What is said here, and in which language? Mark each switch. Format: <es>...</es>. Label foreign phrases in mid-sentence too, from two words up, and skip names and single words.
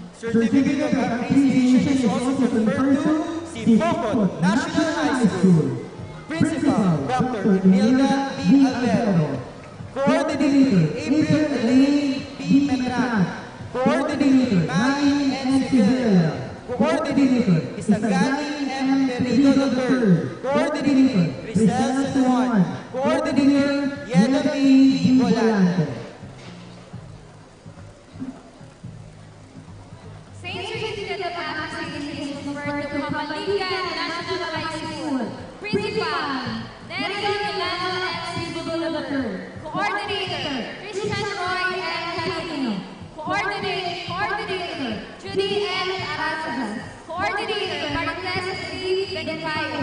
<en>certificate of appreciation is also conferred to Sipokot National High School. Principal, Dr. Imelda B. Alvero. Coordinator, April Elaine B. Metran. Coordinator, Marie N. Sevilla. Coordinator, Isagani M. Perito III. Coordinator, Rizal Satuan. Coordinator, Yeda B. Volante. Same certificate of appreciation is conferred to Panganiban National High School. Principal, Nerida Milano M. Bugulatur. Coordinator, Christian Roy M. Calino. Coordinator, Judy M. Arasas. Coordinator, Marites C. Benicayo.</en>